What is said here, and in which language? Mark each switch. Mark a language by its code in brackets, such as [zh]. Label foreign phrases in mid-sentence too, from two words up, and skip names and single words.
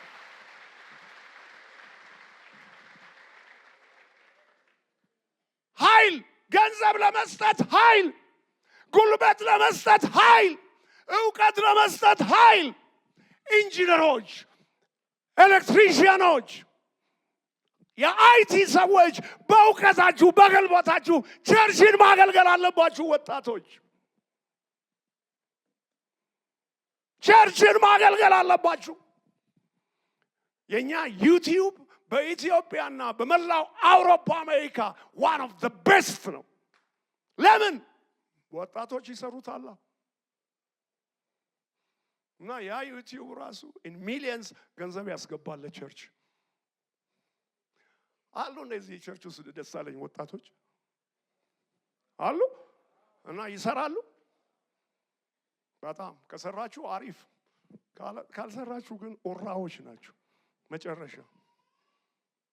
[am] ኃይል፣ ገንዘብ ለመስጠት ኃይል፣ ጉልበት ለመስጠት ኃይል፣ ዕውቀት ለመስጠት ኃይል። ኢንጂነሮች፣ ኤሌክትሪሽያኖች፣ የአይቲ ሰዎች በእውቀታችሁ በገልቦታችሁ ቸርችን ማገልገል አለባችሁ። ወጣቶች ቸርችን ማገልገል አለባችሁ። የኛ ዩቲዩብ በኢትዮጵያና በመላው አውሮፓ አሜሪካ [en] one of the best [am] ነው። ለምን? ወጣቶች ይሰሩታል። እና ያ ዩቲዩብ ራሱ [en] in millions [am] ገንዘብ ያስገባል ለቸርች። አሉ እንደዚህ ቸርች ውስጥ ደስ አለኝ ወጣቶች አሉ እና ይሰራሉ። በጣም ከሰራችሁ አሪፍ፣ ካልሰራችሁ ግን ኦራዎች ናችሁ መጨረሻ።